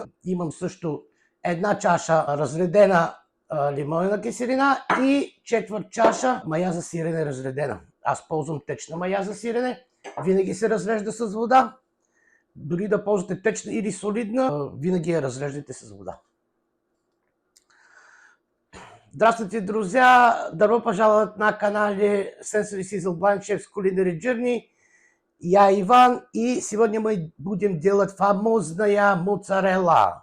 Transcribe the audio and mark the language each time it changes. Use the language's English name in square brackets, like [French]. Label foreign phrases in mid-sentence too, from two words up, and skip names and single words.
[Bulgarian] Имам също 1 чаша разредена лимонена киселина и 1/4 чаша мая за сирене разредена. Аз ползвам течна мая за сирене. Винаги се разрежда с вода. Дори да ползвате течна или солидна, винаги я разреждайте с вода. [Russian] Здравствуйте, друзья! Добро пожаловать на канале Sensory Sizzle Blind Chef's Culinary Journey. Я Иван, и сегодня мы будем делать фамозная моцарелла.